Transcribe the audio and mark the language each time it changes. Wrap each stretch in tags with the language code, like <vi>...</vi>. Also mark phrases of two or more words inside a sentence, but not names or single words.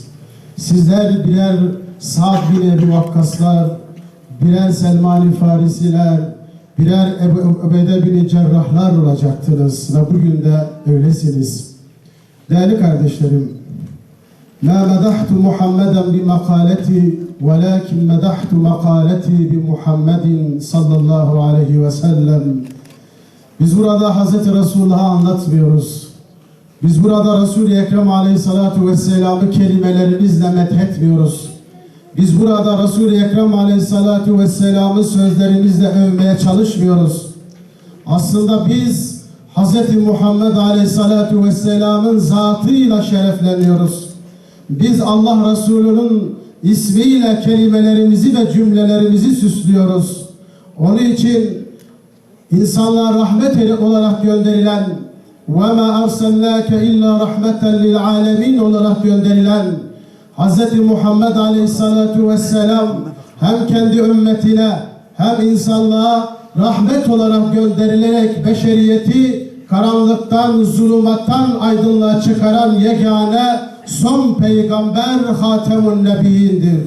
<tr>Sizler birer Sa'd bin Ebi Vakkaslar, birer Selman-ı Farisiler, birer Ebu Ubeyde bin Cerrahlar olacaktınız ve bugün de öylesiniz. Değerli kardeşlerim,</tr> <ar>مَا مَدَحْتُ مُحَمَّدًا بِمَقَالَتِي وَلَكِنْ مَدَحْتُ مَقَالَتِي بِمُحَمَّدٍ صلى الله عليه وسلم.</ar> <tr>Biz burada Hazreti Resulullah'ı anlatmıyoruz. Biz burada Resul-i Ekrem</tr> <ar>عليه الصلاة والسلام</ar> <tr>kelimelerimizle methetmiyoruz. Biz burada Resul-i Ekrem</tr> <ar>عليه الصلاة والسلام</ar> <tr>sözlerimizle övmeye çalışmıyoruz. Aslında biz Hz. Muhammed</tr> <ar>عليه الصلاة والسلام</ar> <tr>zatıyla şerefleniyoruz. Biz Allah Resulü'nün ismiyle kelimelerimizi ve cümlelerimizi süslüyoruz. Onun için insanlığa rahmet olarak gönderilen</tr> <ar>وَمَا أَرْسَلْنَاكَ اِلَّا رَحْمَةً لِلْعَالَمِينَ</ar> <tr>olarak gönderilen Hz. Muhammed</tr> <ar>عليه الصلاة والسلام</ar> <tr>hem kendi ümmetine hem insanlığa rahmet olarak gönderilerek beşeriyeti karanlıktan, zulümattan aydınlığa çıkaran yegane son peygamber</tr> <ar>خاتم النبيين.</ar>